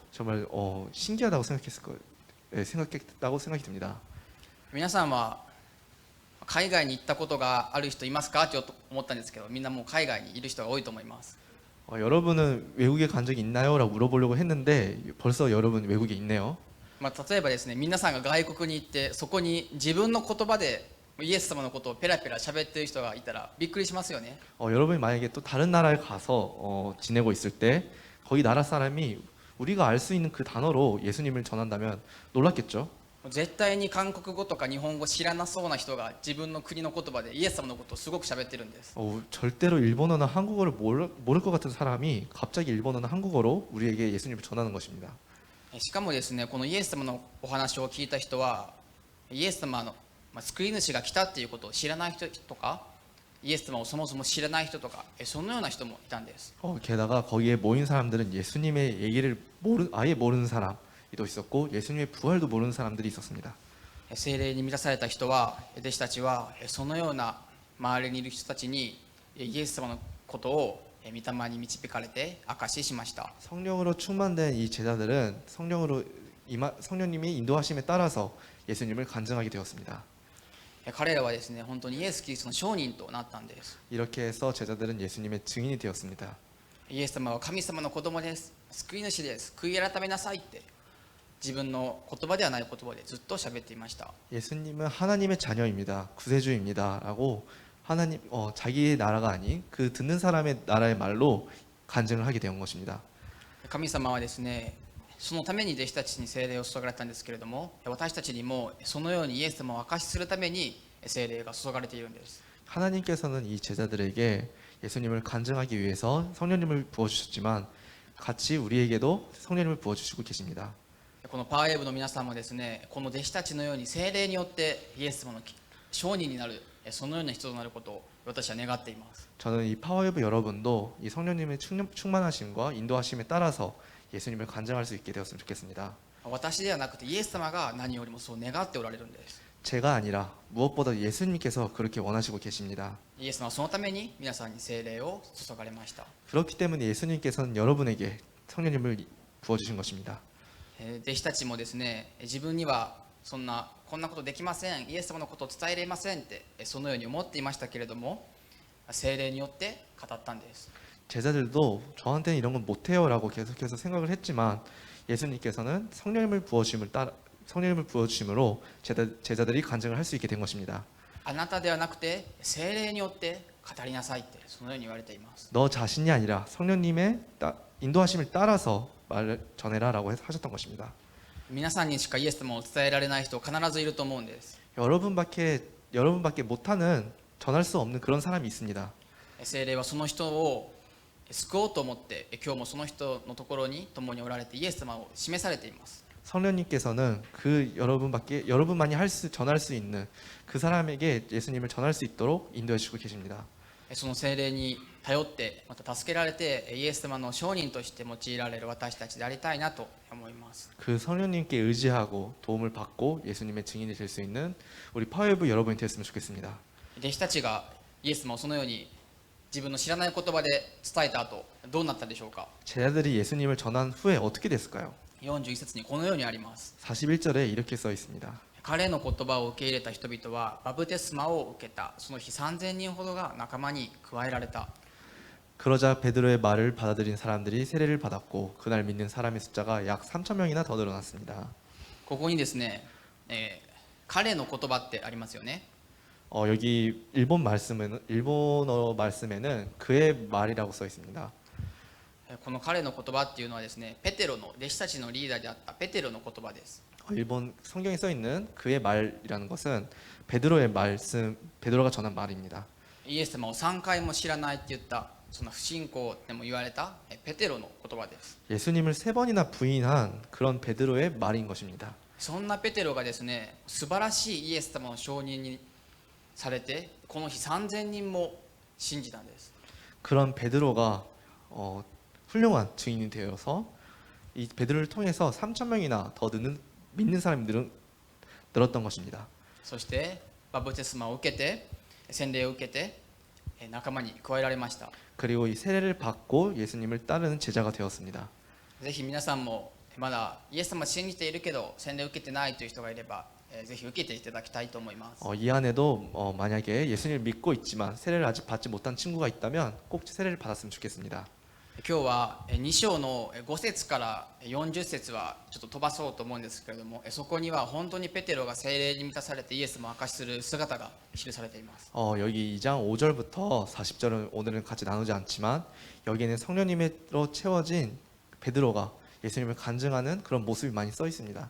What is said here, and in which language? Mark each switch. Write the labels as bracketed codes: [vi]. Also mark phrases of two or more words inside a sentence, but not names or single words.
[ko] 정말 신기하다고 생각했다고 생각이 듭니다. [ja] 皆さんは海外に行ったことがある人いますかって思ったんですけど、みんなもう海外にいる人が多いと思います。 [ko] 여러분은 외국에 간 적이 있나요? 라고 물어보려고 했는데 벌써 여러분 외국에 있네요. [ja] 例えばですね、皆さんが外国に行ってそこに自分の言葉でイエス様のことをペラペラ喋ってる人がいたらびっくりしますよね。 [ko] 여러분이 만약에 또 다른 나라에 가서 지내고 있을 때 거기 나라 사람이 우리가 알 수 있는 그 단어로 예수님을 전한다면 놀랐겠죠? [ja] 絶対に韓国語とか日本語知らなそうな人が自分の国の言葉でイエス様のことをすごく喋ってるんです。 [ko] 절대로 일본어나 한국어를 모를 것 같은 사람이 갑자기 일본어나 한국어로 우리에게 예수님을 전하는 것입니다. [ja] しかもですね、このイエス様のお話を聞いた人はイエス様の救い主が来たっていうことを知らない人とか、イエス様をそもそも知らない人とか、そのような人もいたんです。 [ko] 게다가 거기에 모인 사람들은 예수님의 얘기를 아예 모르는 사람도 있었고 예수님의 부활도 모르는 사람들이 있었습니다. [ja] 聖霊に満たされた人は、弟子たちはそのような周りにいる人たちにイエス様のことを御霊に導かれて証ししました。 [ko] 성령으로 충만된 이 제자들은 성령님이 인도하심에 따라서 예수님을 간증하게 되었습니다. [ja] 彼らはですね、本当にイエス・キリストの証人となったんです。 [ko] 이렇게 해서 제자들은 예수님의 증인이 되었습니다. [ja] イエス様は神様の子供です、救い主です、悔い改めなさいって自分の言葉ではない言葉でずっと喋っていました。 [ko] 예수님은 하나님의 자녀입니다. 구세주입니다라고 하나님 자기의 나라가 아닌 그 듣는 사람의 나라의 말로 간증을 하게 된 것입니다. [ja] 神様はですね、そのために弟子たちに聖霊を注がれたんですけれども、私たちにもそのようにイエス様を証しするために聖霊が注がれているんです。 [ko] 하나님께서는 이 제자들에게 예수님을 간증하기 위해서 성령님을 부어주셨지만 같이 우리에게도 성령님을 부어주시고 계십니다. [ja] このパワーウェーブの皆さんもですね、この弟子たちのように聖霊によってイエス様の証人になる、そのような人となることを私は願っています。 [ko] 저는 이 파워웨브 여러분도 이 성령님의 충만하심과 인도하심에 따라서 예수님을 간증할 수 있게 되었으면 좋겠습니다. [ja] 私ではなくてイエス様が何よりもそう願っておられるんです。 [ko] 제가 아니라 무엇보다 예수님께서 그렇게 원하시고 계십니다. [ja] イエス様はそのために皆さんに聖霊を注がれました。 [ko] 그렇기 때문에 예수님께서는 여러분에게 성령님을 부어주신 것입니다. [ja] 弟子たちもですね、自分にはこんなことできません、イエス様のことを伝えれませんってそのように思っていましたけれども、聖霊によって語ったんです。 [ko] 제자들도 저한테는 이런 건 못해요라고 계속해서 생각을 했지만 예수님께서는 성령님을 부어주심으로 제자들이 간증을 할 수 있게 된 것입니다. [ja] あなたではなくて聖霊によって語りなさいってそのように言われています。 [ko] 너 자신이 아니라 성령님의 인도하심을 따라서 말을 전해라라고 하셨던 것입니다. [ja] 皆さんにしかイエス様を伝えられない人必ずいると思うんです。 [ko] 여러분밖에 못하는 전할 수 없는 그런 사람이 있습니다. [ja] 聖霊はその人を救おうと思って今日もその人のところに共におられてイエス様を示されています。 [ko] 성령님께서는 그 여러분만이 전할 수 있는 그 사람에게 예수님을 전할 수 있도록 인도해 주시고 계십니다. [ja] その聖霊に頼ってまた助けられてイエス様の証人として用いられる私たちでありたいなと思います。 [ko] 그 성령님께 의지하고 도움을 받고 예수님의 증인이 될 수 있는 우리 파워웨브 여러분이 되었으면 좋겠습니다. [ja] 弟子たちがイエス様をそのように自分の知らない言葉で伝えた後どうなったでしょうか。 [ko] 제자들이 예수님을 전한 후에 어떻게 됐을까요? [ja] 41 節にこのようにあります。 [ko] 41절에 이렇게 써 있습니다. [ja] 彼の言葉を受け入れた人々はバプテスマを受けた。その日3000人ほどが仲間に加えられた。 [ko] 그러자 베드로의 말을 받아들인 사람들이 세례를 받았고 그날 믿는 사람의 숫자가 약 3,000명이나 더 늘어났습니다. [ja] ここにですね、彼の言葉ってありますよね。 [ko] 여기 일본어 말씀에는 그의 말이라고 써 있습니다. [ja] この彼の言葉っていうのはですね、ペテロの弟子たちのリーダーであったペテロの言葉です。 [ko] 일본 성경에 써 있는 그의 말이라는 것은 베드로가 전한 말입니다. [ja] イエス様を3回も知らないって言ったその不信仰でも言われたペテロの言葉です。 [ko] 예수님을 3번이나 부인한 그런 베드로의 말인 것입니다. [ja] そんなペテロがですね、素晴らしいイエス様の証人にされてこの日3000人も信じたんです。 [ko] 그런 베드로가 훌륭한 증인이 되어서 이 베드로를 통해서 3,000명이나 더 믿는 사람이 늘었던 것입니다. [ja] そしてバプテスマを受けて洗礼を受けて仲間に加えられました。 [ko] 그리고 이 세례를 받고 예수님을 따르는 제자가 되었습니다. [ja] ぜひ皆さんもまだイエス様を信じているけど洗礼を受けてないという人がいればぜひ受けていただきたいと思います。 [ko] 이 안에도 만약에 예수님을 믿고 있지만 세례를 아직 받지 못한 친구가 있다면 꼭 세례를 받았으면 좋겠습니다. [ja] 今日は2章の5節から40節はちょっと飛ばそうと思うんですけれども、そこには本当にペテロが聖霊に満たされてイエス様を証しする姿が記されています。 [ko] 여기 2장 5절부터 40절은 오늘은 같이 나누지 않지만 여기에는 성령님으로 채워진 베드로가 예수님을 간증하는 그런 모습이 많이 써 있습니다.